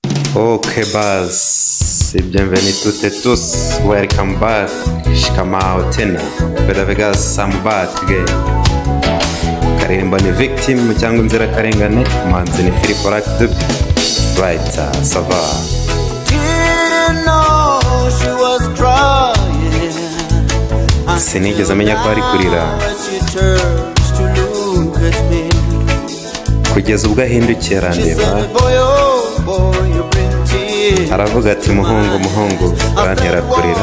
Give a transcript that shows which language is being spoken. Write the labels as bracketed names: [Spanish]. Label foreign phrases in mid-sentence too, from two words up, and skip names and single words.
[French] Ok buzz, bienvenue toutes et tous, [English] welcome back, [Swahili] shikamao tena, [English] Bella Vegas, I'm back again. [Kinyarwanda] Karirimba ni victim cyangwa inzirakarengane, manzi ni Philip Rakdub, [English] right, [French] ça va. [Kinyarwanda] Sinigeze amenya ko ari kurira kugeza ubwo ahindukiye arandeba aravuga ati muhungu urantera kurira.